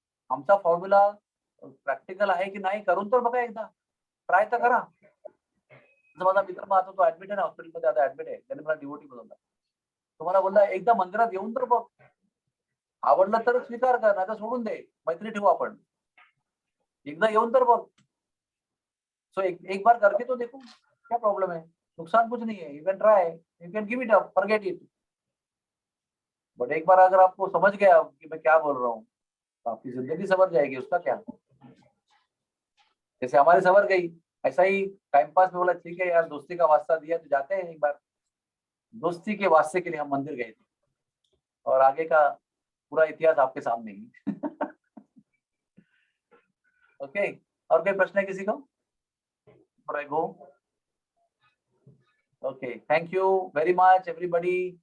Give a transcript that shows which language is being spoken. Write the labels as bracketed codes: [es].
[mr] आमचा formula practical आहे की नाही, करून तर बघा, एकदा ट्राय तर करा. माझा मित्र माझा तो ऍडमिट आहे ना हॉस्पिटलमध्ये, आता ऍडमिट आहे. त्याने मला डिवोटी बनवला. तुम्हाला बोलला एकदा मंदिरात येऊन तर बघ, आवडलं तर स्वीकार कर, नाही तर सोडून दे, मैत्री ठेवू आपण. एकदा येऊन तर बघ. [hi] सो एक बार करके तो देखो, क्या प्रॉब्लम है, नुकसान कुछ नहीं है. [en] You can try, you can give it up, forget it. [hi] But एक बार अगर आपको समझ गया कि मैं क्या बोल रहा हूँ, तो आपकी जिंदगी सवर जाएगी. उसका क्या, जैसे हमारी सवर गई, ऐसा ही टाइम पास में बोला ठीक है यार, दोस्ती का वास्ता दिया तो जाते हैं. एक बार दोस्ती के वास्ते के लिए हम मंदिर गए थे और आगे का पूरा इतिहास आपके सामने ही. ओके, और कोई प्रश्न है किसी को? [en] Before I go, okay, thank you very much everybody.